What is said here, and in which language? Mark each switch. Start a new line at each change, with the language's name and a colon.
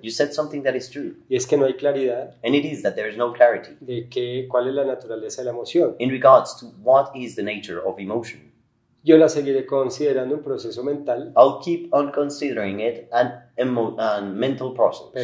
English: you said something that is true,
Spanish: y es que no hay claridad
English: and it is that there is no clarity
Spanish: de cuál es la naturaleza de la emoción.
English: in regards to what is the nature of emotion.
Spanish: Yo la seguiré considerando un proceso mental,
English: I'll keep on considering it an mental process,